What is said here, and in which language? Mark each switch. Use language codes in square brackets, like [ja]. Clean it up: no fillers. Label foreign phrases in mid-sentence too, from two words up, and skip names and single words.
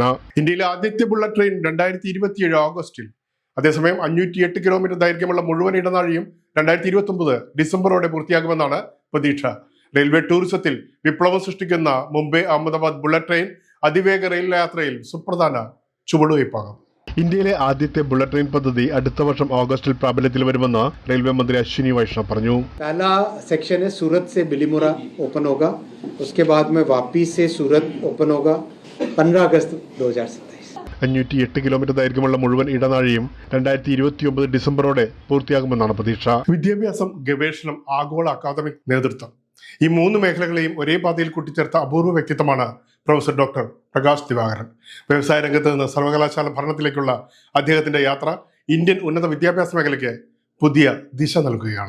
[ml] ഇന്ത്യയിലെ ആദ്യത്തെ ബുള്ളറ്റ് ട്രെയിൻ 2027 ഓഗസ്റ്റിൽ, അതേസമയം 508 കിലോമീറ്റർ ദൈർഘ്യമുള്ള മുഴുവൻ ഇടനാഴിയും 2029 ഡിസംബറോടെ പൂർത്തിയാകുമെന്നാണ് പ്രതീക്ഷ. റെയിൽവേ ടൂറിസത്തിൽ വിപ്ലവം സൃഷ്ടിക്കുന്ന മുംബൈ അഹമ്മദാബാദ് ബുള്ളറ്റ് ട്രെയിൻ അതിവേഗ റെയിൽ യാത്രയിൽ സുപ്രധാന ചുവടുവയ്പ്പാകും. ഇന്ത്യയിലെ ആദ്യത്തെ ബുള്ളറ്റ് ട്രെയിൻ പദ്ധതി അടുത്ത വർഷം ഓഗസ്റ്റിൽ പ്രാബല്യത്തിൽ വരുമെന്ന് റെയിൽവേ മന്ത്രി അശ്വിനി വൈഷ്ണവ് പറഞ്ഞു. [hi] पहला सेक्शन है सूरत से बिलीमोरा ओपन होगा, उसके बाद में वापी से सूरत ओपन होगा 15 अगस्त 2027. [ml] 508 കിലോമീറ്റർ ദൈർഘ്യമുള്ള മുഴുവൻ ഇടനാഴിയും 2029 ഡിസംബറോടെ പൂർത്തിയാകുമെന്നാണ് പ്രതീക്ഷ. വിദ്യാഭ്യാസം, ഗവേഷണം, ആഗോള അക്കാദമിക് നേതൃത്വം, ഈ 3 മേഖലകളെയും ഒരേ പാതയിൽ കൂട്ടിച്ചേർത്ത അപൂർവ വ്യക്തിത്വമാണ് പ്രൊഫസർ ഡോക്ടർ പ്രകാശ് ദിവാകരൻ. വ്യവസായ രംഗത്ത് നിന്ന് സർവകലാശാല ഭരണത്തിലേക്കുള്ള അദ്ദേഹത്തിന്റെ യാത്ര ഇന്ത്യൻ ഉന്നത വിദ്യാഭ്യാസ മേഖലയ്ക്ക് പുതിയ ദിശ നൽകുകയാണ്.